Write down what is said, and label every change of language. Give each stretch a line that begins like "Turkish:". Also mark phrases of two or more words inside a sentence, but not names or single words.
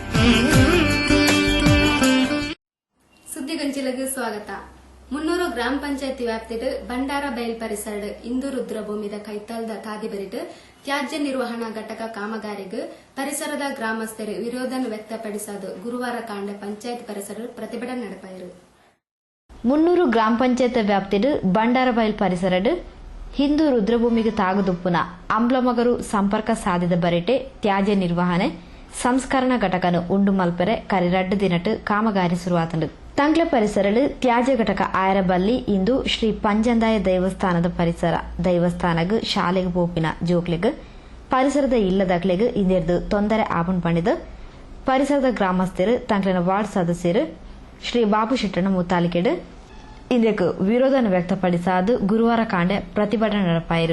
Tulu: ಸುದ್ದಿಗಂಚಿಲಗೆ ಸ್ವಾಗತ. 300 ಗ್ರಾಮ ಪಂಚಾಯತಿ ವ್ಯಾಪ್ತಿಡ್ ಬಂಡಾರ ಬಯಲ್ ಪರಿಸರ ಇಂದು ರುದ್ರಭೂಮಿದ ಕೈತಾಲ್ದ ತಾದಿಬರಿಟ್ ತ್ಯಾಜ್ಯ ನಿರ್ವಹಣಾ ಘಟಕ ಕಾಮಗಾರಿಗೆ ಪರಿಸರದ ಗ್ರಾಮಸ್ಥರು ವಿರೋಧ ವ್ಯಕ್ತಪಡಿಸದು ಗುರುವಾರ ಕಾಂಡ ಪಂಚಾಯತ್ ಪರಿಸರ ಪ್ರತಿಭಟನೆ ನಡೆಪಾಯಿರು. 300 ಗ್ರಾಮ ಪಂಚಾಯತ್ ವ್ಯಾಪ್ತಿಡ್ ಬಂಡಾರ ಬಯಲ್ ಪರಿಸರಡ್ ಹಿಂದೂ ರುದ್ರಭೂಮಿಗೆ ತಾಗುದುಪ್ಪುನ ಅಂಬ್ಲಮಗರು ಸಂಪರ್ಕ ಸಾಧಿದ ಬರಿಟೆ ತ್ಯಾಜ್ಯ ನಿರ್ವಹಣೆ ಸಂಸ್ಕರಣಾ ಘಟಕನು ಉಂಡು ಮಲ್ಪೆರೆ ಕರಿರಡ್ಡು ದಿನಟ್ ಕಾಮಗಾರಿ ಶುರುವಾತಂಡು. ತಂಗ್ಲ ಪರಿಸರಲು ತ್ಯಾಜ್ಯ ಘಟಕ ಆಯರಬಲ್ಲಿ ಇಂದು ಶ್ರೀ ಪಂಜಂದಾಯ ದೇವಸ್ಥಾನದ ಪರಿಸರ ದೇವಸ್ಥಾನಗ್ ಶಾಲೆಗೆ ಪೋಪಿನ ಜೋಕ್ಲೆಗ್ ಪರಿಸರದ ಇಲ್ಲದಕ್ಲೆಗ್ ಇಂದೆರ್ದು ತೊಂದರೆ ಆಪಣ್ ಪಂಡಿದ ಪರಿಸರದ ಗ್ರಾಮಸ್ಥರು ತಂಗ್ಲಿನ ವಾರ್ಡ್ ಸದಸ್ಯರು ಶ್ರೀ ಬಾಬು ಶೆಟ್ಟಣ ಮುತ್ತಾಲಿಕೆಡ್ ಇದಕ್ಕೆ ವಿರೋಧ ವ್ಯಕ್ತಪಡಿಸಾದು ಗುರುವಾರ ಕಾಂಡೆ ಪ್ರತಿಭಟನೆ ನಡೆಪಾಯಿರು.